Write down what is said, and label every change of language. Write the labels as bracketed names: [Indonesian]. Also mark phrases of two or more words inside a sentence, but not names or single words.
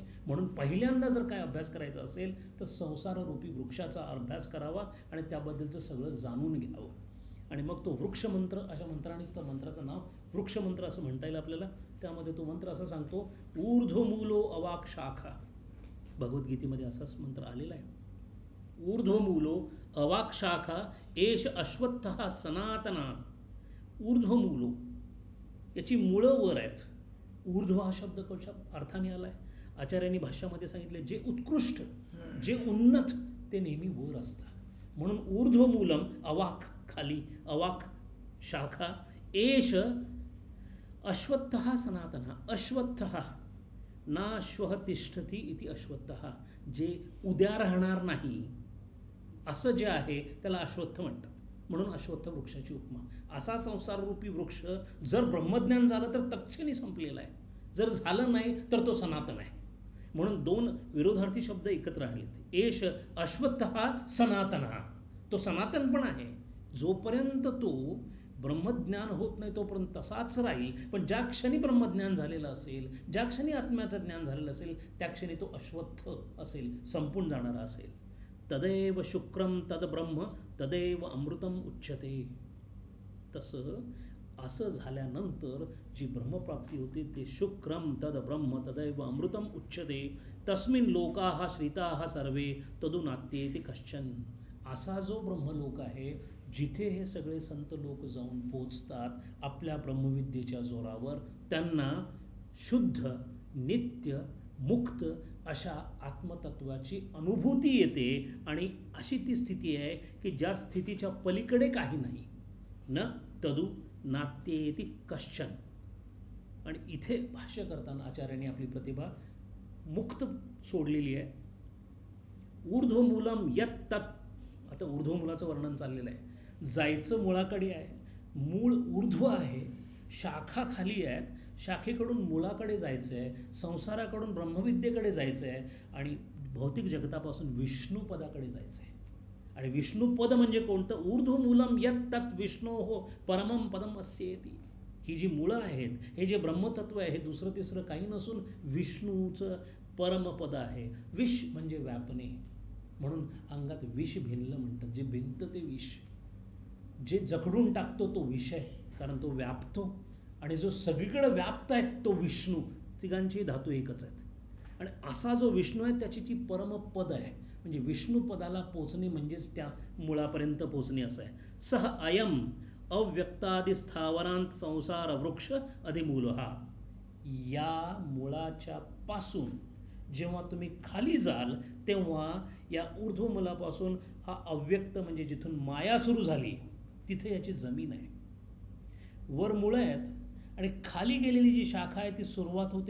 [Marathi] म्हणून पहिल्यांदा जर काय अभ्यास करायचा असेल तर संसाररूपी वृक्षाचा अभ्यास करावा आणि त्याबद्दलचं सगळं जाणून घ्यावं. आणि मग तो वृक्षमंत्र, अशा मंत्रानेच त्या मंत्राचं नाव वृक्षमंत्र असं म्हणता येईल आपल्याला. त्यामध्ये तो मंत्र असा सांगतो, [Sanskrit] ऊर्ध्वमूलो अवाक शाखा, [Marathi] भगवद्गीतेमध्ये असाच मंत्र आलेला आहे. [Sanskrit] ऊर्ध्वमूलो अवाक शाखा एष अश्वत्थः सनातना. [Marathi] ऊर्ध्वमूलो, याची मुळं वर आहेत. ऊर्ध्व हा शब्द कशा अर्थाने आलाय, आचार्यांनी भाष्यामध्ये सांगितले, जे उत्कृष्ट, जे उन्नत ते नेहमी वर असतं. [Sanskrit] म्हणून ऊर्ध्वमूलम, अवाक खाली, अवाक शाखा, एष अश्वत्थः सनातनः, अश्वत्थः नाश्वः तिष्ठति इति अश्वत्थः, [Marathi] जे उद्या राहणार नाही असं जे आहे त्याला अश्वत्थ म्हणतात. म्हणून अश्वत्थ वृक्षाची उपमा. असा संसाररूपी वृक्ष जर ब्रह्मज्ञान झालं तर तत्क्षणी संपलेला आहे, जर झालं नाही तर तो सनातन आहे. म्हणून दोन विरोधार्थी शब्द एकत्र आणलेत. [Sanskrit] एष अश्वत्थः सनातनः, [Marathi] तो सनातन पण आहे. जोपर्यंत तो ब्रह्मज्ञान होत नाही तोपर्यंत तसाच राहील. पण ज्या क्षणी ब्रह्मज्ञान झालेलं असेल, ज्या क्षणी आत्म्याचं ज्ञान झालेलं असेल त्या क्षणी तो अश्वत्थ असेल, संपून जाणारा असेल. [Sanskrit] तदेव शुक्रम तद ब्रह्म तदेव अमृतम उच्यते. [Marathi] तसं असं झाल्यानंतर जी ब्रह्मप्राप्ती होते ते [Sanskrit] शुक्रम तद ब्रह्म तदैव अमृतम उच्यते. तस्मिन् लोकाः श्रिताः सर्वे तदुनात्येति कश्चन. [Marathi] असा जो ब्रह्मलोक आहे जिथे हे सगळे संत लोक जाऊन पोचतात आपल्या ब्रह्मविद्येच्या जोरावर, त्यांना शुद्ध नित्य मुक्त अशा आत्मतत्वाची अनुभूती येते. आणि अशी ती स्थिती आहे की ज्या स्थितीच्या पलीकडे काही नाही. [Sanskrit] न तदु नात्येति कश्चन. [Marathi] आणि इथे भाष्य करताना आचार्यांनी आपली प्रतिभा मुक्त सोडलेली आहे. [Sanskrit] ऊर्ध्वमूलम यत् तत्. [Marathi] आता ऊर्ध्वमूलाचं वर्णन चाललेलं आहे. जायचं मुळाकडे आहे, मूळ ऊर्ध्व आहे, शाखा खाली आहेत, शाखेकडून मुळाकडे जायचं आहे, संसाराकडून ब्रह्मविद्येकडे जायचं आहे आणि भौतिक जगतापासून विष्णुपदाकडे जायचं आहे. आणि विष्णुपद म्हणजे कोणतं? [Sanskrit] ऊर्ध्वमूलम यत् तत् विष्णोः परमं पदम अस्येति. [Marathi] ही जी मुळं आहेत, हे जे ब्रह्मतत्व आहे, हे दुसरं तिसरं काही नसून विष्णूचं परमपद आहे. विष म्हणजे व्यापणे, म्हणून अंगात विष भिनलं म्हणतात. जे भिनतं ते विष, जे जखडून टाकतो तो विष आहे, कारण तो व्यापतो. आणि जो सगळीकडे व्याप्त आहे तो विष्णू. तिघांची धातू एकच आहेत. आणि असा जो विष्णू आहे त्याची ती परमपद आहे. म्हणजे विष्णुपदाला पोचणे म्हणजेच त्या मुळापर्यंत पोचणे असं आहे. [Sanskrit] सह अयम अव्यक्तादि स्थावरांत संसार वृक्ष अधिमूलहा. [Marathi] या मुळाच्या पासून जेव्हा तुम्ही खाली जाल तेव्हा या ऊर्ध्वमूलापासून हा अव्यक्त म्हणजे जिथून माया सुरू झाली तिथे याची जमीन आहे. वर मुळं आहेत आणि खाली गेलेली जी शाखा आहे ती सुरुवात होते.